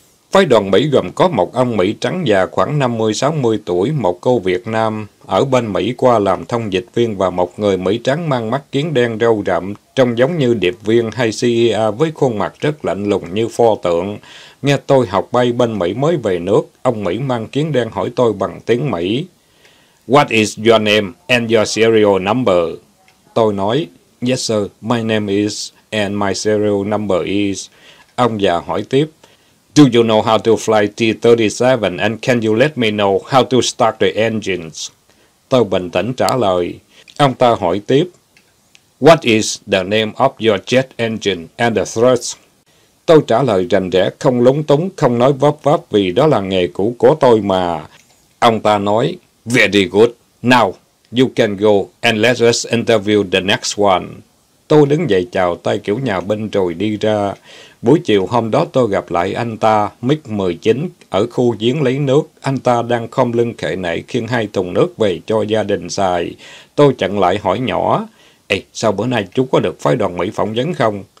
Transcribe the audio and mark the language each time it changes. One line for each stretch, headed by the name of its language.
Vietnamese: Phái đoàn Mỹ gồm có một ông Mỹ trắng già khoảng 50-60 tuổi, một cô Việt Nam ở bên Mỹ qua làm thông dịch viên và một người Mỹ trắng mang mắt kiến đen râu rậm, trông giống như điệp viên hay CIA với khuôn mặt rất lạnh lùng như pho tượng. Nghe tôi học bay bên Mỹ mới về nước, ông Mỹ mang kiến đen hỏi tôi bằng tiếng Mỹ.
English: What is your name and your serial number?
Vietnamese: Tôi nói,
English: yes sir, my name is and my serial number is.
Vietnamese: Ông già hỏi tiếp,
English: do you know how to fly T-37 and can you let me know how to start the engines?
Vietnamese: Tôi bình tĩnh trả lời. Ông ta hỏi tiếp,
English: what is the name of your jet engine and the thrust?
Vietnamese: Tôi trả lời rành rẽ, không lúng túng, không nói vấp váp vì đó là nghề cũ của tôi mà. Ông ta nói,
English: very good. Now, you can go and let us interview the next one.
Vietnamese: Tôi đứng dậy chào tay kiểu nhà binh rồi đi ra. Buổi chiều hôm đó tôi gặp lại anh ta, MiG-19, ở khu giếng lấy nước. Anh ta đang khom lưng khệ nệ khiêng hai thùng nước về cho gia đình xài. Tôi chặn lại hỏi nhỏ, ê, sao bữa nay chú có được phái đoàn Mỹ phỏng vấn không?